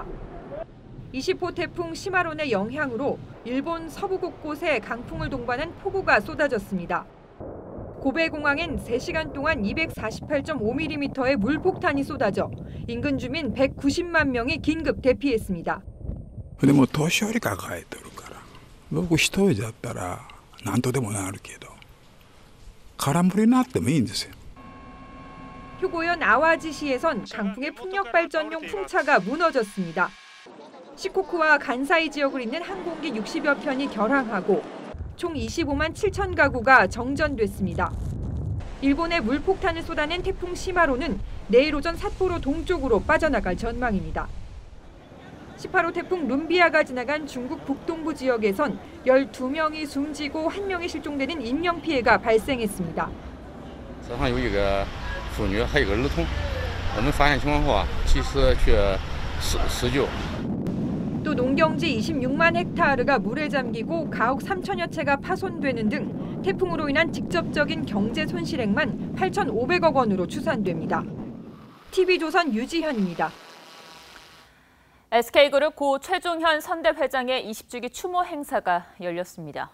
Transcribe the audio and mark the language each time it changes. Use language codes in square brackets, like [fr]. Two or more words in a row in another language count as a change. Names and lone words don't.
[ko] 20호 태풍 시마론의 영향으로 일본 서부 곳곳에 강풍을 동반한 폭우가 쏟아졌습니다. 고베 공항엔 3시간 동안 248.5mm의 물폭탄이 쏟아져 인근 주민 190만 명이 긴급 대피했습니다. [ja] でも年寄り抱えてるから僕一人だったら何とでもなるけど空振りになってもいいんですよ. [ko] 휴고현 아와지시에선 강풍의 풍력 발전용 풍차가 무너졌습니다. 시코쿠와 간사이 지역을 잇는 항공기 60여 편이 결항하고 총 25만 7천 가구가 정전됐습니다. 일본에 물폭탄을 쏟아낸 태풍 시마로는 내일 오전 삿포로 동쪽으로 빠져나갈 전망입니다. 18호 태풍 룸비아가 지나간 중국 북동부 지역에선 12명이 숨지고 1명이 실종되는 인명피해가 발생했습니다. [zh] 车上有一个妇女还有一个儿童，我们发现情况后及时去施救。 [ko] 또 농경지 26만 헥타르가 물에 잠기고 가옥 3천여 채가 파손되는 등 태풍으로 인한 직접적인 경제 손실액만 8,500억 원으로 추산됩니다. TV조선 유지현입니다. SK그룹 고 최종현 선대회장의 20주기 추모 행사가 열렸습니다.